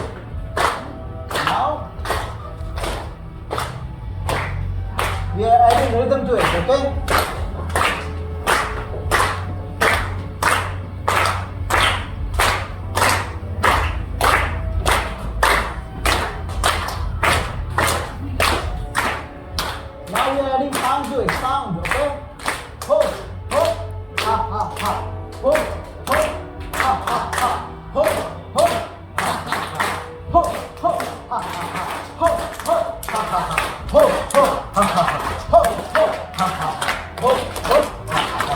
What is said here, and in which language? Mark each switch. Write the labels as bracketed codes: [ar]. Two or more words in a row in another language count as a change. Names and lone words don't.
[en] Now we are adding rhythm to it, okay? Now we are adding sound to it, sound, okay? Ho, ho, ha, ha, ha. Ho, ho, ha, ha, ha. Ho, ho, ha, ha, ha. Ho, ho, ha, ha, ha. Ho, ho, ha, ha, ha. Ho, ho, ha, ha, ha. Ho, ho, ha, ha, ha. Ho, ho, ha, ha, ha.